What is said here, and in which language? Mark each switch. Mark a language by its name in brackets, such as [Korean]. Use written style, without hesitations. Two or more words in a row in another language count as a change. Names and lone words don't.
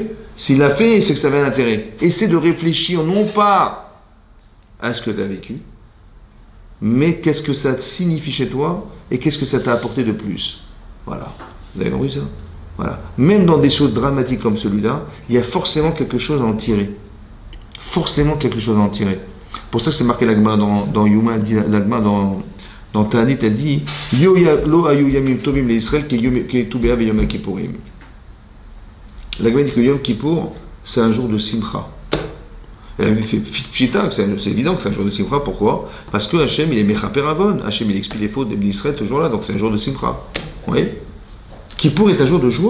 [French] S'il l'a fait, c'est que ça avait un intérêt. Essaie de réfléchir non pas à ce que tu as vécu, mais qu'est-ce que ça signifie chez toi et qu'est-ce que ça t'a apporté de plus. Voilà. Vous avez compris ça? Voilà. Même dans des choses dramatiques comme celui-là, il y a forcément quelque chose à en tirer. Forcément quelque chose à en tirer. Pour ça que c'est marqué l'Agma dans Yuma, l'Agma dans Ta'anit, elle dit [Hebrew] לא היו ימים טובים לישראל כט״ו באב ויום הכפורים. [French] L'Agma dit que Yom Kippour, c'est un jour de simcha. C'est pshita, c'est évident que c'est un jour de simcha. Pourquoi? Parce que Hachem, il est [Hebrew] מכפר עון. [French] Hachem, il expie les fautes d'Israël ce jour-là, donc c'est un jour de simcha. Vous voyez? Kippour est un jour de joie.